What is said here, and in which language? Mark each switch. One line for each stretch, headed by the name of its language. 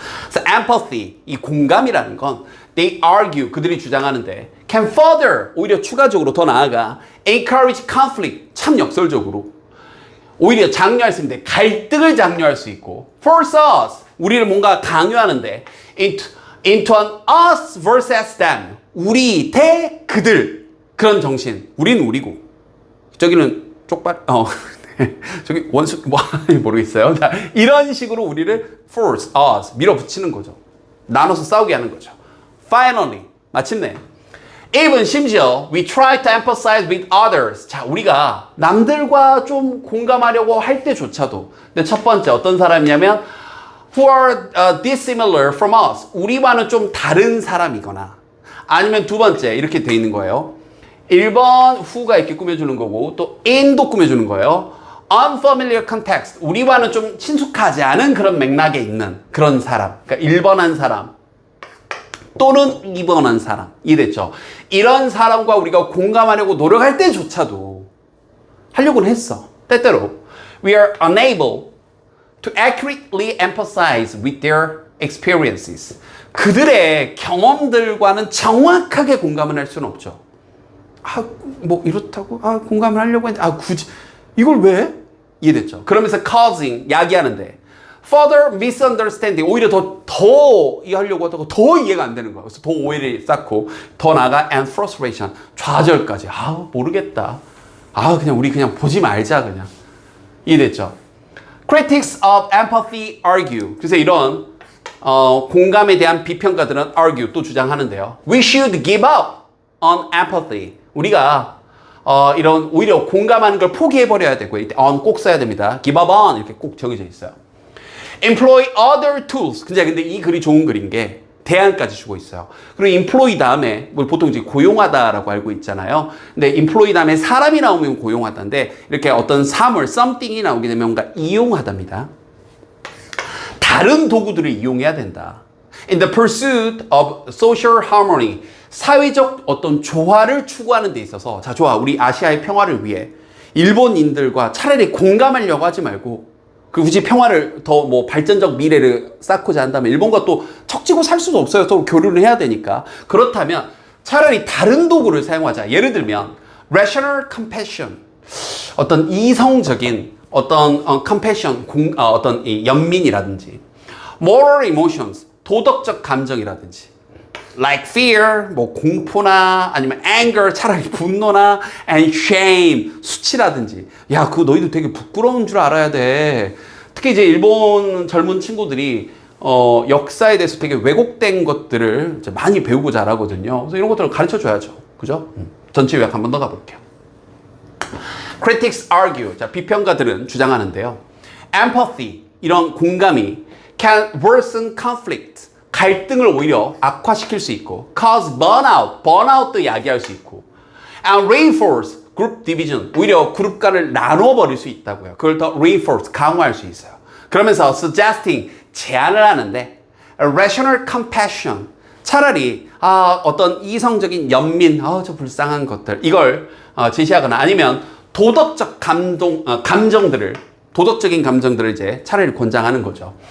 Korean: So empathy, 이 공감이라는 건
English: they argue,
Korean: 그들이 주장하는데
English: can further,
Korean: 오히려 추가적으로 더 나아가
English: encourage conflict,
Korean: 참 역설적으로 오히려 장려할 수 있는데 갈등을 장려할 수 있고,
English: force us,
Korean: 우리를 뭔가 강요하는데
English: into an us versus them,
Korean: 우리 대 그들, 그런 정신. 우린 우리고 저기는 쪽발 저기 원수 모르겠어요. 자, 이런 식으로 우리를
English: force us,
Korean: 밀어붙이는 거죠. 나눠서 싸우게 하는 거죠.
English: Finally,
Korean: 마침내
English: even
Korean: 심지어
English: we try to empathize with others.
Korean: 자, 우리가 남들과 좀 공감하려고 할 때조차도, 근데 첫 번째 어떤 사람이냐면
English: who are dissimilar from us.
Korean: 우리와는 좀 다른 사람이거나 아니면 두 번째 이렇게 돼 있는 거예요. 1번 who가 이렇게 꾸며주는 거고 또 in도 꾸며주는 거예요.
English: unfamiliar context.
Korean: 우리와는 좀 친숙하지 않은 그런 맥락에 있는 그런 사람. 그러니까 1번한 사람 또는 2번한 사람. 이해됐죠? 이런 사람과 우리가 공감하려고 노력할 때조차도 하려고는 했어. 때때로
English: we are unable to accurately empathize with their experiences.
Korean: 그들의 경험들과는 정확하게 공감을 할 수는 없죠. 아, 뭐 이렇다고? 아, 공감을 하려고 했는데 아, 굳이 이걸 왜? 이해됐죠? 그러면서
English: causing,
Korean: 야기하는데
English: further misunderstanding,
Korean: 오히려 더 이해하려고 하다가 더 이해가 안 되는 거야. 그래서 더 오해를 쌓고 더 나아가
English: and frustration,
Korean: 좌절까지. 아, 모르겠다. 아, 우리 그냥 보지 말자 그냥. 이해됐죠?
English: Critics of empathy argue.
Korean: 그래서 이런 공감에 대한 비평가들은
English: argue,
Korean: 또 주장하는데요.
English: We should give up on empathy.
Korean: 우리가 이런 오히려 공감하는 걸 포기해버려야 되고 이때 on 꼭 써야 됩니다.
English: give up on
Korean: 이렇게 꼭 정해져 있어요.
English: Employ other tools.
Korean: 근데 이 글이 좋은 글인 게 대안까지 주고 있어요. 그리고 employ 다음에 보통 이제 고용하다라고 알고 있잖아요. 근데 employ 다음에 사람이 나오면 고용하다인데 이렇게 어떤 사물, something이 나오게 되면 뭔가 이용하답니다. 다른 도구들을 이용해야 된다.
English: In the pursuit of social harmony.
Korean: 사회적 어떤 조화를 추구하는 데 있어서 자, 좋아. 우리 아시아의 평화를 위해 일본인들과 차라리 공감하려고 하지 말고 굳이 평화를 더 뭐 발전적 미래를 쌓고자 한다면 일본과 또 척지고 살 수도 없어요. 또 교류를 해야 되니까. 그렇다면 차라리 다른 도구를 사용하자. 예를 들면
English: rational compassion,
Korean: 어떤 이성적인 어떤 compassion, 어떤 이 연민이라든지
English: moral emotions,
Korean: 도덕적 감정이라든지
English: like fear,
Korean: 뭐 공포나 아니면 anger, 차라리 분노나
English: and shame,
Korean: 수치라든지. 야, 그거 너희들 되게 부끄러운 줄 알아야 돼. 특히 이제 일본 젊은 친구들이 역사에 대해서 되게 왜곡된 것들을 이제 많이 배우고 자라거든요. 그래서 이런 것들을 가르쳐 줘야죠. 그죠? 전체 요약 한 번 더 가볼게요.
English: Critics argue.
Korean: 자, 비평가들은 주장하는데요.
English: Empathy,
Korean: 이런 공감이
English: can worsen conflict.
Korean: 갈등을 오히려 악화시킬 수 있고
English: cause burnout,
Korean: burnout도 야기할 수 있고
English: and reinforce group division,
Korean: 오히려 그룹 간을 나눠버릴 수 있다고요. 그걸 더 reinforce, 강화할 수 있어요. 그러면서
English: suggesting,
Korean: 제안을 하는데
English: rational compassion,
Korean: 차라리 어떤 이성적인 연민, 저 불쌍한 것들 이걸 제시하거나 아니면 도덕적 감정들을 도덕적인 감정들을 이제 차라리 권장하는 거죠.